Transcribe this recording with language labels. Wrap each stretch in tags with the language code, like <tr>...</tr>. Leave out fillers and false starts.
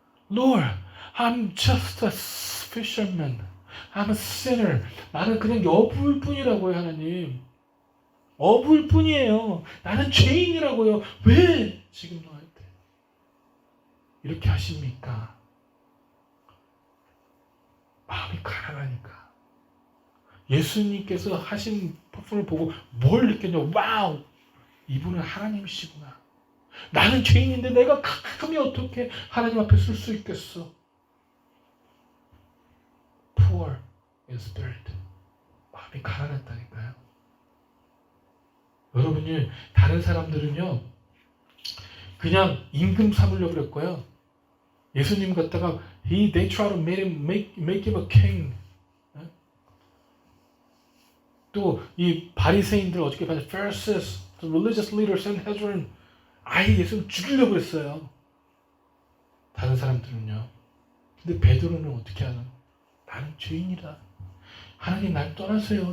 <en>Lord, I'm just a fisherman. I'm a sinner.</en> <ko>나는 그냥 어부일 뿐이라고요, 하나님. 어부일 뿐이에요. 나는 죄인이라고요. 왜 지금 너한테 이렇게 하십니까? 마음이 가난하니까. 예수님께서 하신 퍼포먼스를 보고 뭘 느꼈냐? 와우! 이분은 하나님이시구나. 나는 죄인인데 내가 감히 어떻게 하나님 앞에 설 수 있겠어?</ko> <en>Poor in spirit.</en> <ko>마음이 가난했다니까요. 여러분이 다른 사람들은요, 그냥 임금 삼으려고 그랬고요. 예수님 갖다가</ko> <en>they try to make him a king.</en> <ko>또 이 바리새인들 어떻게 봤냐?</ko> <en>Pharisees the religious leader</en> <ko>Sanhedrin 아예 예수님 죽이려고 그랬어요. 다른 사람들은요. 근데 베드로는 어떻게 하나? 나는 죄인이다. 하나님 날 떠나세요.</ko>